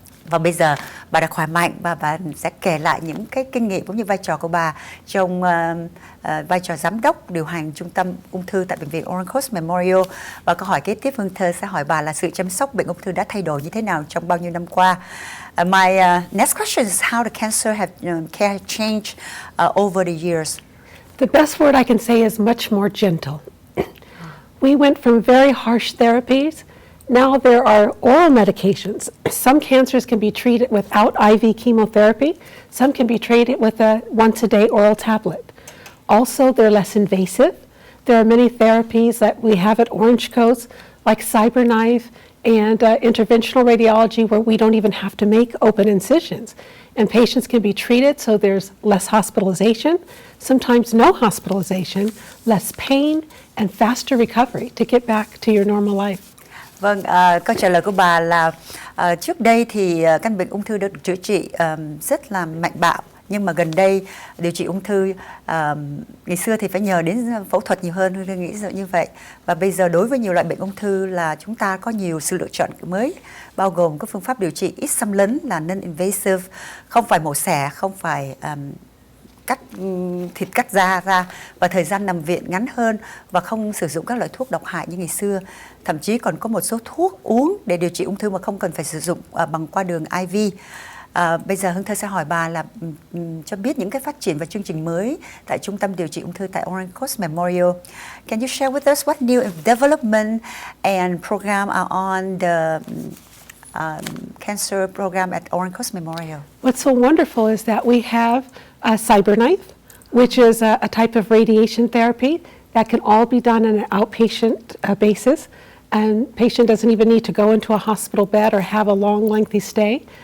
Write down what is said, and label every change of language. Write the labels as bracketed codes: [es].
[vi] Và bây giờ bà đã khỏe mạnh và bà sẽ kể lại những cái kinh nghiệm cũng như vai trò của bà trong vai trò giám đốc điều hành trung tâm ung thư tại Bệnh viện Orange Memorial. Và câu hỏi kế tiếp Hương Thơ sẽ hỏi bà là sự chăm sóc bệnh ung thư đã thay đổi như thế nào trong bao nhiêu năm qua. [en] My next question is how the cancer care changed over the years. The best word I can say is much more gentle. We went from very harsh therapies. Now there are oral medications. Some cancers can be treated without IV chemotherapy. Some can be treated with a once-a-day oral tablet. Also, they're less invasive. There are many therapies that we have at Orange Coast, like CyberKnife and interventional radiology, where we don't even have to make open incisions. And patients can be treated, so there's less hospitalization, sometimes no hospitalization, less pain, and faster recovery to get back to your normal life. [vi] Vâng, câu trả lời của bà là trước đây thì căn bệnh ung thư được chữa trị rất là mạnh bạo. Nhưng mà gần đây điều trị ung thư ngày xưa thì phải nhờ đến phẫu thuật nhiều hơn, tôi nghĩ như vậy. Và bây giờ đối với nhiều loại bệnh ung thư là chúng ta có nhiều sự lựa chọn mới, bao gồm các phương pháp điều trị ít xâm lấn là non-invasive, không phải mổ xẻ, không phải cắt thịt cắt da ra, và thời gian nằm viện ngắn hơn và không sử dụng các loại thuốc độc hại như ngày xưa. Thậm chí còn có một số thuốc uống để điều trị ung thư mà không cần phải sử dụng bằng qua đường IV. Bây giờ Hương Thơ sẽ hỏi bà là cho biết những cái phát triển và chương trình mới tại Trung tâm Điều trị Ung thư tại Orange Coast Memorial. [en] Can you share with us what new development and program are on the cancer program at Orange Coast Memorial? What's so wonderful is that we have a CyberKnife, which is a type of radiation therapy that can all be done on an outpatient basis, and patient doesn't even need to go into a hospital bed or have a long, lengthy stay.